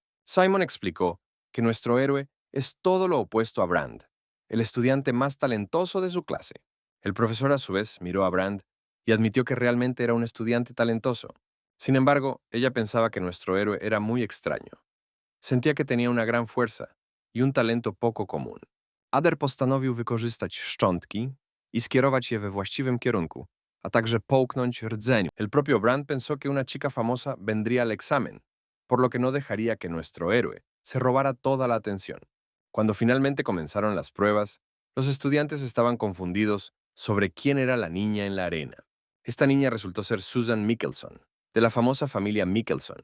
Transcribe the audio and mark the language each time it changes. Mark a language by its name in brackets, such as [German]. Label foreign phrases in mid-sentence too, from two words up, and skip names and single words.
[Spanish] Simon explicó que nuestro héroe es todo lo opuesto a Brand, el estudiante más talentoso de su clase. El profesor a su vez miró a Brand y admitió que realmente era un estudiante talentoso. Sin embargo, ella pensaba que nuestro héroe era muy extraño. Sentía que tenía una gran fuerza i un talento poco común. [Polish] Ader postanowił wykorzystać szczątki i skierować je we właściwym kierunku, a także połknąć rdzeniu. [Spanish] El propio Brand pensó que una chica famosa vendría al examen, por lo que no dejaría que nuestro héroe se robara toda la atención. Cuando finalmente comenzaron las pruebas, los estudiantes estaban confundidos sobre quién era la niña en la arena. Esta niña resultó ser Susan Mickelson, de la famosa familia Mickelson.